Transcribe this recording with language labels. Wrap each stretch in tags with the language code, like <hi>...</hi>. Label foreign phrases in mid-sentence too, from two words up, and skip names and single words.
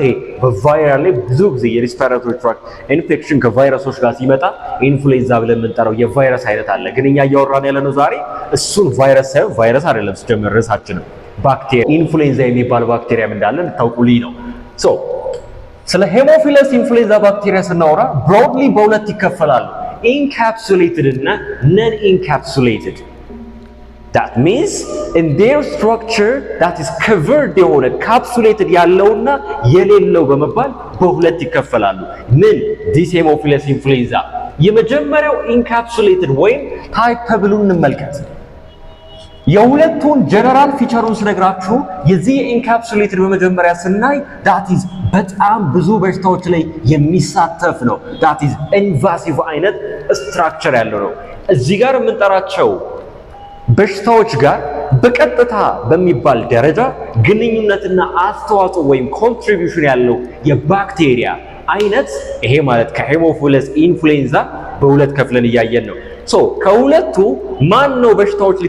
<am>ይሄ በቫይራል ላይ ብዙ ጊዜ</am> <en>respiratory tract infection</en> <am>ከቫይረሶች ጋር ሲመጣ ኢንፍሉዌንዛ ብለን የምንጠራው የቫይረስ አይነት አለ። ግን እኛ እያወራን ያለነው ዛሬ እሱን ቫይረስ ሳይሆን ቫይረስ አይደለም ሲጀምር ርዕሳችንም ባክቴሪያ ኢንፍሉዌንዛ የሚባል ባክቴሪያም እንዳለ እንታውቁልኝ ነው። ስለ ሄሞፊለስ ኢንፍሉዌንዛ ባክቴሪያ ስናወራ ብሮድሊ በሁለት ይከፈላሉ፣</am> <en>encapsulated and non encapsulated። that means in their structure that is covered</en> <am>የሆነ ካፕሱሌትድ ያለውና የሌለው በመባል በሁለት ይከፈላሉ። ምን this ሄሞፊለስ ኢንፍሉዌንዛ የመጀመሪያው ኢንካፕሱሌትድ ወይም</am> <en>type B</en> <am>እንመልከት። የሁለቱን</am> <en>general features</en> <am>ስነግራችሁ የዚህ ኢንካፕሱሌትድ በመጀመሪያ ስናይ</am> <en>that is</en> <am>በጣም ብዙ በሽታዎች ላይ የሚሳተፍ ነው።</am> <en>that is</en> <am>ኢንቫሲቭ አይነት ስትራክቸር ያለው ነው። እዚህ ጋር የምንጠራቸው በሽታዎች ጋር በቀጥታ በሚባል ደረጃ ግንኙነትና አስተዋጽኦ ወይም ኮንትሪቢዩሽን ያለው የባክቴሪያ አይነት ይሄ ማለት ከሄሞፊለስ ኢንፍሉዌንዛ በሁለት ከፍለን እያየን ነው። ከሁለቱ ማን ነው በሽታዎች ላይ</am>